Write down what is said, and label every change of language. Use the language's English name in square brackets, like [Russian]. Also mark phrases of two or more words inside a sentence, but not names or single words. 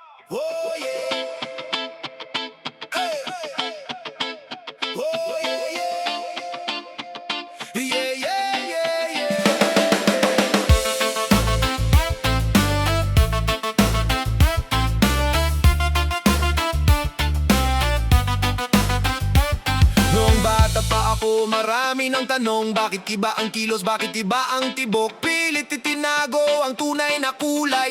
[English] Oh yeah. Hey. Oh yeah, yeah. Yeah, yeah, yeah, yeah. [Filipino] Noong bata pa ako, marami ng tanong. Bakit iba ang kilos, bakit iba ang tibok? Pilit itinago ang tunay na kulay.